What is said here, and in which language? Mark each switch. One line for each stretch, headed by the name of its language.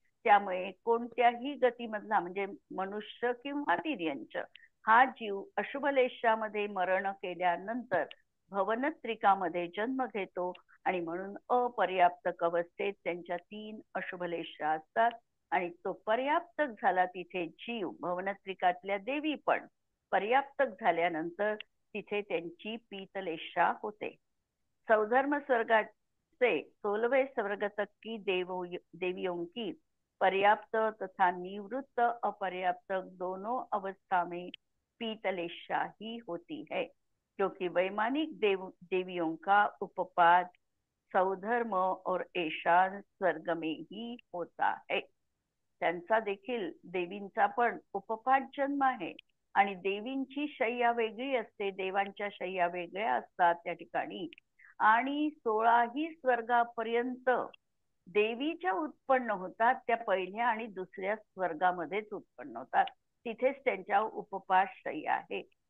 Marathi: त्यामुळे कोणत्याही गतीमधला म्हणजे मनुष्य किंवा तिर्यंच हा जीव अशुभलेशामध्ये मरण केल्यानंतर भवनत्रिकामध्ये जन्म घेतो आणि म्हणून अपर्याप्तक अवस्थेत त्यांच्या 3 अशुभलेशा असतात आणि तो पर्याप्तक झाला तिथे जीव भवनत्रिकातल्या देवी पण पर्याप्तक झाल्यानंतर तिथे त्यांची पीतलेशा होते. सौधर्म स्वर्गाचे
Hindi: 16वें स्वर्ग तक की देवियों की पर्याप्त तथा निवृत्त अपर्याप्त दोनों अवस्था में पीतलेशा ही होती है, क्योंकि वैमानिक देवियों का उपपाद सौधर्म और ऐशान स्वर्ग में ही होता है.
Marathi: त्यांचा देखील देवींचा पण उपपाद जन्म आहे आणि देवींची शय्या वेगळी असते, देवांच्या शय्या वेगळ्या असतात त्या ठिकाणी आणि 16ही स्वर्गापर्यंत देवी ज्या उत्पन्न होतात त्या पहिल्या आणि दुसऱ्या स्वर्गामध्येच उत्पन्न होतात, तिथेच त्यांच्या उपपाद शय्या आहे.